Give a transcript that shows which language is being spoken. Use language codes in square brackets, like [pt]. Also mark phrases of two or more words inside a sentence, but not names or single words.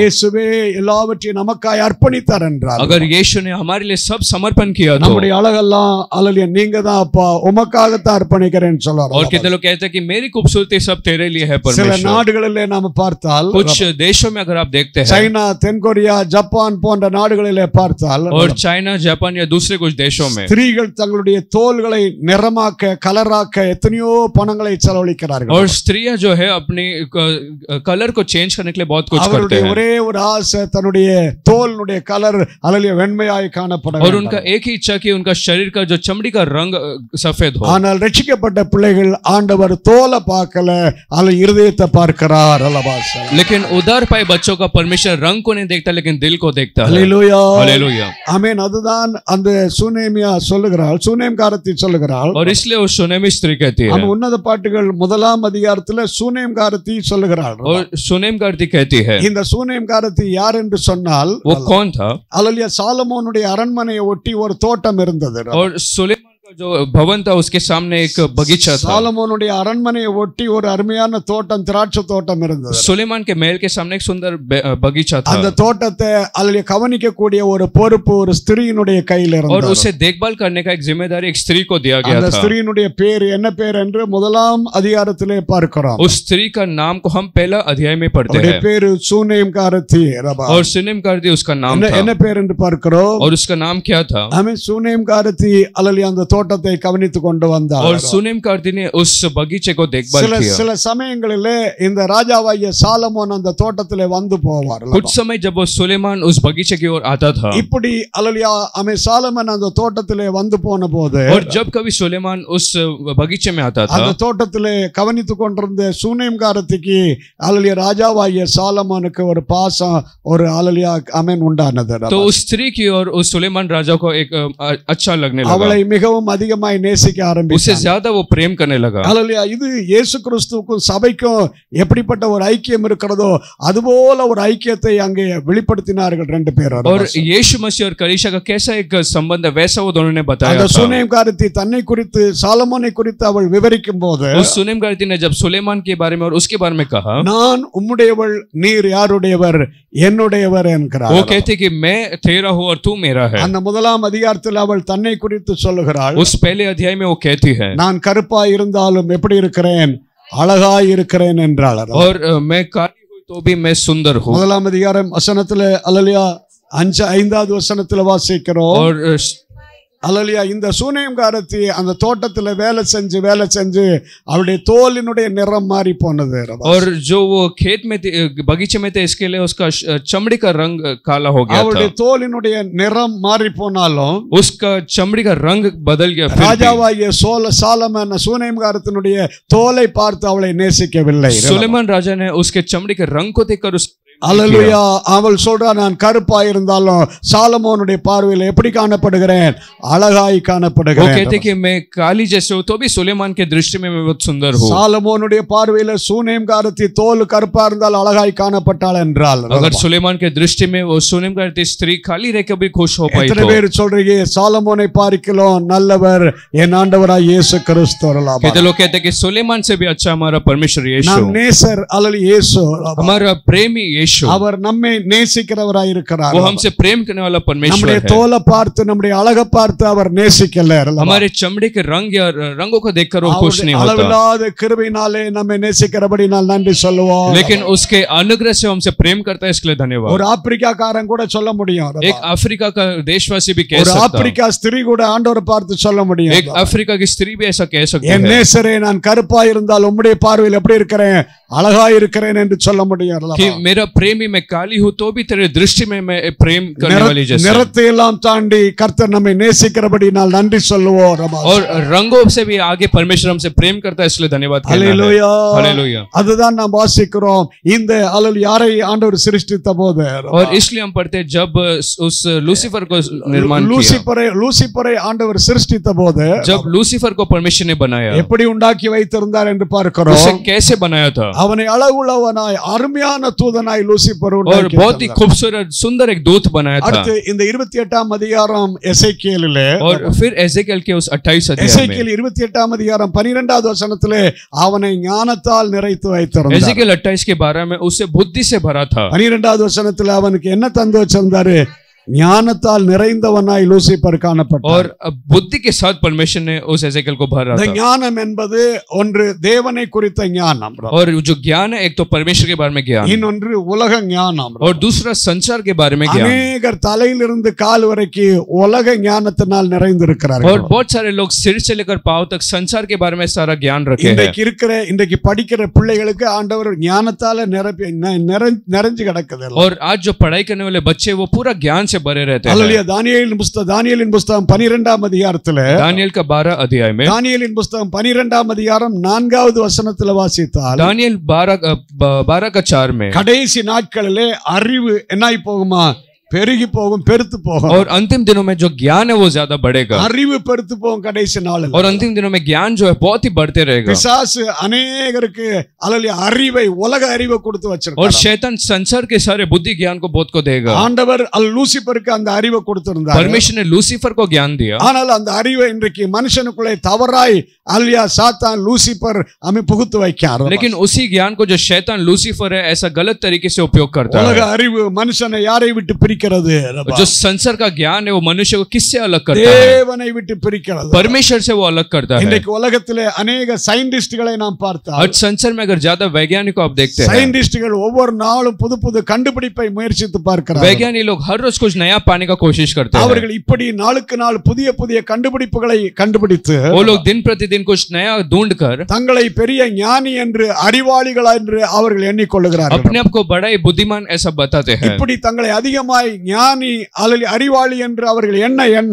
[ta] இயேசுவே எல்லாவற்றையும் நமக்காய் அர்ப்பணித்தார் என்றால், [hi] अगर यीशु ने हमारे लिए सब समर्पण किया तो, [ta] நம்முடைய அழகெல்லாம் அல்லேலூயா நீங்க தான் அப்பா உமக்காகத்தான் அர்ப்பணிக்கிறேன்னு சொல்றார். [hi] और कितने लोग कहते हैं कि मेरी खूबसूरती सब तेरे लिए है [ta] சில [hi] परमेश्वर. [ta] நாடுகளிலே நாம பார்த்தால், [hi] कुछ देशों में अगर आप देखते हैं, [ta] சைனா, தென்கொரியா, ஜப்பான் போன்ற நாடுகளிலே பார்த்தால், [hi] और चाइना, जापान या दूसरे कुछ देशों में [ta] ஸ்திரீகள் தங்களுடைய தோள்களை நிறமாக்க, கலராக்க எத்தனையோ பணங்களை செலவழிக்கிறார்கள். [hi] और स्त्रियां जो है अपनी कलर को चेंज करने के लिए बहुत कुछ करते [ta] அவருடைய [hi] हैं, [ta] ஒரே ஒரு ஆசை தன்னுடைய தோலுடைய கலர் அல்லேலூயா வெண்மையாய் காணப்பட [hi] और [ta] வேண்டும். [hi] उनका एक ही इच्छा कि उनका शरीर का जो चमड़ी का रंग सफेद हो. [ta] ஆனால் ரட்சிக்கப்பட்ட பிள்ளைகள் ஆண்டவர் தோலை பார்க்கல, அல்ல இருதயத்தை பார்க்கிறார். அல்லவாசா. [hi] लेकिन उधार पाए बच्चों का परमेश्वर रंग को नहीं देखता लेकिन दिल को देखता है. [ta] அல்லேலூயா. [hi] हालेलुया. [ta] ஆமென். அதுதான் அந்த சூனேமியா சொல்லுகிறாள், சூனேம்காரத்தி சொல்லுகிறாள். [hi] और इसलिए वो सुनेमी स्त्री कहती है, [ta] நம்ம உன்னத பாட்டுகள் 1ஆம் அதிகாரத்துல சூனேம்காரத்தி சொல்லுகிறாள். [hi] और सुनेम करती कहती है. [ta] இந்த சூனேம்காரத்தி யார் என்று சொன்னால், [hi] वो कौन था? [ta] அல்லேலூயா சாலமோனுடைய அரண்மனையை ஒட்டி ஒரு தோட்டம் இருந்தது. [hi] और सुलेमान का जो भवन था उसके सामने एक बगीचा था. [ta] சாலமோனுடைய அரண்மனையை ஒட்டி ஒரு அருமையான தோட்டம், திராட்சை தோட்டம் இருந்தது. [hi] सुलेमान के महल के सामने एक सुंदर बगीचा था. [ta] அந்த தோட்டத்தை அல்லேலூயா கவனிக்கக்கூடிய ஒரு பொறுப்பு ஒரு ஸ்திரீயினுடைய கையில் [hi] और [ta] இருந்தது. [hi] उसे देखभाल करने का एक जिम्मेदारी एक स्त्री को दिया गया [ta] அந்த [hi] था. [ta] ஸ்திரீயினுடைய பேர் என்ன பேர் என்று 1ஆம் அதிகாரத்திலே பார்க்கிறோம். [hi] उस स्त्री का नाम को हम पहला अध्याय में पढ़ते [ta] அவருடைய [hi] हैं. [ta] பேரு சூனேம்காரத்தி. [hi] और सुनेम करती उसका नाम था. [ta] என்ன பேர் என்று பார்க்கிறோம். [hi] और उसका नाम क्या था? [ta] ஆமென். சூனேம்காரத்தி அல்லேலூயா அந்த தோட்டத்தை கவனித்துக் கொண்டு வந்தார். [hi] और सुनेम करती ने उस बगीचे को देखभाल किया. [ta] சில சமயங்களிலே இந்த ராஜாவாகிய சாலமோன் அந்த தோட்டத்திலே வந்து போவார். [hi] कुछ समय जब वो सुलेमान उस बगीचे की ओर आता था, [ta] இப்படி அல்லேலூயா ஆமென் சாலமோன் அந்த தோட்டத்திலே வந்து போன போது, [hi] और जब कभी सुलेमान उस बगीचे में आता था, [ta] அந்த தோட்டத்திலே கவனித்துக் கொண்டிருந்த சூனேம்காரத்திக்கு அல்லேலூயா ராஜாவாகிய சாலமோனுக்கு ஒரு பாசம், ஒரு அல்லேலூயா ஆமென் உண்டானது. [hi] तो उस स्त्री की और उस सुलेमान राजा को एक अच्छा लगने लगा. [ta] அவளை மிகவும் அதிகமாய் நேசிக்க [hi] उससे [ta] ஆரம்பித்தார். [hi] ज्यादा वो प्रेम करने लगा. [ta] அல்லேலூயா. இது இயேசு கிறிஸ்துவுக்கும் சபைக்கும் எப்படிப்பட்ட ஒரு ஐக்கியம் இருக்கிறதோ அதுபோல ஒரு ஐக்கியத்தை அங்கே வெளிப்படுத்தினார்கள் ரெண்டு பேரும். [hi] और यीशु मसीह और कलीसिया का कैसा एक संबंध है वैसा वो दोनों ने बताया [ta] அந்த [hi] था. [ta] சூனேம்காரத்தி தன்னை குறித்து சாலமோனை குறித்து அவள் விவரிக்கும் போது, [hi] उस सुनेम करती ने जब सुलेमान के बारे में और उसके बारे में कहा, [ta] நான் உம்முடையவள், நீர் யாருடையவர், என்னுடையவர் என்கிறார். [hi] वो कहते कि मैं तेरा हूँ और तू मेरा है. [ta] அந்த 1ஆம் அதிகாரத்தில் அவள் தன்னை குறித்து சொல்லுகிறாள். [hi] उस पहले अध्याय में वो कहती है, [ta] நான் கருப்பாய் இருந்தாலும் எப்படி இருக்கிறேன், அழகாய் இருக்கிறேன் என்றாள். [hi] और मैं काली हुई तो भी मैं सुंदर हूँ. [ta] 1ஆம் அதிகாரம் வசனத்துல அல்லேலூயா 5வது வசனத்துல வாசிக்கிறோம். [hi] और [ta] அல்லேலூயா. இந்த சூனேம்காரத்தி அந்த தோட்டத்துல வேலை செஞ்சு அவளுடைய தோலினுடைய நிறம் மாறி போனது. [hi] और जो वो खेत में बगीचे में थे इसके लिए उसका चमड़ी का रंग काला हो गया [ta] அவளுடைய [hi] था. [ta] தோலினுடைய நிறம் மாறி போனாலும் [hi] उसका चमड़ी का रंग बदल गया. फिर भी [ta] ராஜாவாகிய சாலமோன் சூனேம்காரத்தினுடைய தோலை பார்த்து அவளை நேசிக்கவில்லை. [hi] सुलेमान राजा ने उसके चमड़ी के रंग को देखकर उस [ta] அல்லேலூயா. அவள் சொல்றா, நான் கருப்பா இருந்தாலும் சாலமோனுடைய பார்வையில் எப்படி காணப்படுகிறேன், அழகாய் [hi] वो [ta] காணப்படுகிறேன். [hi] कहते कि मैं काली जैसे हूँ तो भी सुलेमान के दृष्टि में मैं बहुत सुंदर हूँ. [ta] சாலமோனுடைய பார்வையில சூனேம்காரத்தி தோல் கருப்பா இருந்தால் அழகாய் காணப்பட்டாள் என்றால், [hi] अगर सुलेमान के दृष्टि में वो सुनेम करती स्त्री खाली रह के भी खुश हो पाई [ta] எத்தனை [hi] तो [ta] பேர் சொல்றீங்க சாலமோனை பார்க்கலாம் நல்லவர் என் ஆண்டவராய் இயேசு கிறிஸ்து. [hi] कहते लोग कहते कि सुलेमान से भी अच्छा हमारा परमेश्वर यीशु, [ta] நம் நேசர் அல்லது இயேசு, [hi] हमारा प्रेमी यीशु, [ta] அவர் நம்மை நேசிக்கிறவராய் இருக்கிறார். [hi] वो हमसे प्रेम करने वाला परमेश्वर [ta] நம்முடைய [hi] है. [ta] தோலை பார்த்து நம்முடைய அழகை பார்த்து அவர் நேசிக்கல. [hi] हमारे चमड़े के रंग या रंगों को देखकर वो खुश नहीं होता, [ta] அளவில்லாத கிருபையினாலே நம்மை நேசிக்கிறபடினால் நன்றி சொல்லுவோம். [hi] लेकिन उसके अनुग्रह से हमसे प्रेम करता है इसके लिए धन्यवाद. [ta] ஒரு ஆப்பிரிக்காக்காரன் கூட சொல்ல முடியும். [hi] एक अफ्रीका का देशवासी भी कह [ta] ஒரு [hi] सकता है, [ta] ஆப்பிரிக்கா ஸ்திரீ கூட ஆண்டவரை பார்த்து சொல்ல முடியும். [hi] एक अफ्रीका की स्त्री भी ऐसा कह सकती [ta] என் [hi] है, [ta] நேசரே, நான் கருப்பா இருந்தால் உம்முடைய பார்வையில் எப்படி இருக்கிறேன், அழகா இருக்கிறேன் என்று சொல்ல முடியும். [hi] कि मेरा प्रेमी मैं काली हूँ तो भी तेरे दृष्टि में मैं प्रेम करने वाली जैसे। [ta] நிறத்தை எல்லாம் தாண்டி கர்த்தர் நம்மை நேசிக்கிறபடி நான் நன்றி சொல்லுவோம் ரபா. [hi] और रंगों से भी आगे परमेश्वर हमसे प्रेम करता है, इसलिए धन्यवाद कहना है। [ta] ஹல்லேலூயா. [hi] हालेलुया। [ta] அதுதான் நாம் வாசிக்கிறோம் இந்த யாரை ஆண்டவர் சிருஷ்டித்த போது [hi] और इसलिए हम पढ़ते हैं जब उस लूसीफर को निर्माण किया, [ta] லூசிபரை ஆண்டவர் சிருஷ்டித்த போது [hi] जब लूसीफर को परमेश्वर ने बनाया, [ta] எப்படி உண்டாக்கி வைத்திருந்தார் என்று பார்க்கிறோம். [hi] उसे कैसे बनाया था। [ta] அவனை அழகுள்ளவனாய் அருமையான தூதனாய் லூசிபர் [hi] और [ta] உண்டாக்கி [hi] बहुत ही खूबसूरत सुंदर एक दूत बनाया था। [ta] அடுத்து இந்த 28ஆம் அதிகாரம் எசேக்கியேலிலே, [hi] और फिर एजेकिएल के उस 28 अध्याय में, [ta] எசேக்கியேல் 28ஆம் அதிகாரம் 12வது வசனத்திலே அவனை ஞானத்தால் நிறைத்து வைத்திருந்தார். [hi] एजेकिएल 28 के 12 में उसे बुद्धि से भरा था। [ta] 12வது வசனத்துல அவனுக்கு என்ன தந்து வச்சிருந்தாரு? ஞானத்தால் நிறைந்தவனாய் லூசிபர் காணப்பட்டார். [hi] और बुद्धि के साथ परमेश्वर ने उस एजेकिएल को भरा [ta] இந்த [hi] था। [ta] ஞானம் என்பது ஒன்று தேவனை குறித்த ஞானம், [hi] और जो ज्ञान है, एक तो परमेश्वर के बारे में ज्ञान, [ta] இன்னொன்று உலக ஞானம், [hi] और दूसरा संसार के बारे में ज्ञान। [ta] அநேகர் தலையிலிருந்து கால் வரைக்கும் உலக ஞானத்தினால் நிறைந்திருக்கிறார்கள். [hi] और बहुत सारे लोग सिर से लेकर पांव तक संसार के बारे में सारा ज्ञान रखे हैं। [ta] இன்றைக்கு படிக்கிற பிள்ளைகளுக்கு ஆண்டவர் ஞானத்தால நிறைஞ்சு கிடக்குது. [hi] और आज जो पढ़ाई करने वाले बच्चे वो पूरा ज्ञान से भरे रहते हैं। [ta] அல்லேலூயா. தானியேலின் புத்தகம் 12ஆம் அதிகாரத்துல, [hi] दानियेल का 12 अध्याय में, [ta] தானியேலின் புத்தகம் 12ஆம் அதிகாரம் 4வது வசனத்துல வாசித்தால், [hi] दानियेल 12 का 4 में, [ta] கடைசி நாட்களிலே அறிவு என்னாய் போகுமா? பெருகி போகும், பெருத்து போகும். [hi] और अंतिम दिनों में जो ज्ञान है वो ज्यादा बढ़ेगा। [ta] அறிவு பெருத்து போகும் கடைசி நாளில். [hi] और अंतिम दिनों में ज्ञान जो है बहुत ही बढ़ते रहेगा। [ta] பிசாசு அநேகருக்கு அல்லேலூயா அறிவை, உலக அறிவை கொடுத்து [hi] और [ta] வச்சிருக்கார். [hi] शैतान संसार के सारे बुद्धि ज्ञान को बहुत को देगा। [ta] ஆண்டவர் லூசிபருக்கு அந்த அறிவை கொடுத்திருந்தார். [hi] परमेश्वर ने लूसीफर को ज्ञान दिया, [ta] ஆனால் அந்த அறிவை இன்றைக்கு மனுஷனுக்குள்ளே தவறாய் அல்லேலூயா சாத்தான் லூசிபர் புகுத்து வைக்கிறார். [hi] लेकिन उसी ज्ञान को जो शैतान लूसीफर है ऐसा गलत तरीके से उपयोग करता [ta] உலக [hi] है। [ta] அறிவு மனுஷனை யாரை விட்டு பிரிக்கிறது? [hi] जो संसार का ज्ञान है वो मनुष्य को किससे अलग करता है? [ta] தேவனை விட்டு பிரிக்கிறது. [hi] परमेश्वर से वो अलग करता है। [ta] இன்றைக்கு உலகத்திலே अनेक சயின்டிஸ்ட்களை நாம் பார்த்தால், [hi] और संसार में अगर ज्यादा वैज्ञानिक को आप देखते हैं, [ta] சயின்டிஸ்ட்கள் ஒவ்வொரு நாளும் புது புது கண்டுபிடிப்பை முயற்சித்து பார்க்கிறார்கள். [hi] वैज्ञानिक लोग हर रोज कुछ नया पाने का कोशिश करते हैं। [ta] அவர்கள் இப்படி நாளுக்கு நாள் புதிய புதிய கண்டுபிடிப்புகளை கண்டுபிடித்து [hi] वो लोग दिन प्रतिदिन कुछ नया ढूंढ कर [ta] தங்களை பெரிய ஞானி என்று, அறிவாளிகள் என்று அவர்கள் எண்ணிக்கொள்கிறார்கள். [hi] अपने आप को बड़ा ही बुद्धिमान ऐसा बताते हैं। [ta] இப்படி தங்களை அதிகமாய் ஞானி அல்லது அறிவாளி என்று அவர்கள் எண்ண